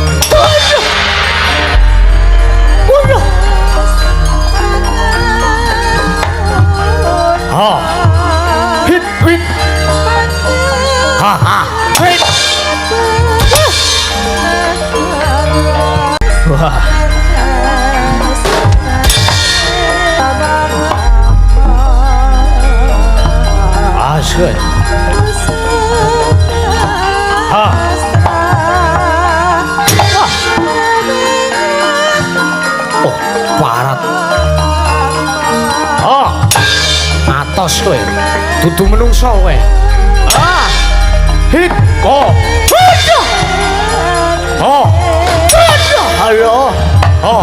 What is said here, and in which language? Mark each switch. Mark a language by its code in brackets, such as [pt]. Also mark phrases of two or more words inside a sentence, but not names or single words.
[jv] udah oh hit hit ha ha hit wah good. Ha. Oh, parat. Oh. Atos kowe. Dudu menungso kowe. Ah. Hit. Oh. Oh. Ayo. Oh.